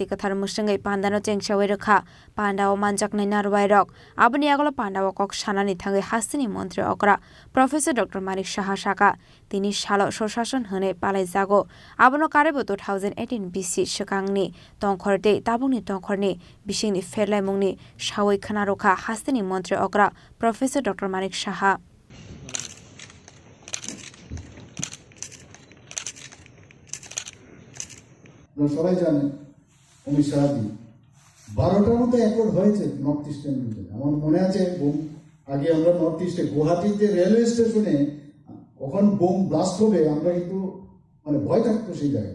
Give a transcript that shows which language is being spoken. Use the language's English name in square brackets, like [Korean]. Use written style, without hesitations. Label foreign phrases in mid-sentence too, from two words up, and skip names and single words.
[Kok Borok] कथार मुसंगै पान्दानो चेंगसावै रखा पान्डावा मानजाकनाय नारवाय रक आबनि आगलो पान्डावा कक सानानि थाङै हास्तिनि मन्त्री अकरा प्रोफेसर डॉक्टर मानिक साहा साका तिनि सालो स्वशासन होने पालाय जागो आबनो कारेबो 2018 BC सकांगनि तंखरदे ताबुंनि तंखरनि बिसिंनि फेरलायमुंनि सावै खनारखा हास्तिनि मन्त्री अकरा प्रोफेसर डॉक्टर मानिक साहा [Bangla] সবাই জানেন অমিত শাহজি 12টার মতো অ্যাকর্ড হয়েছে নর্থ ইস্টের মধ্যে। আমার মনে আছে আগে আমরা নর্থ ইস্টে গুয়াহাটিতে রেলওয়ে স্টেশনে কখন [English] bomb blast [Bangla] হবে আমরা কিন্তু ভয় থাকতো সেই জায়গায়।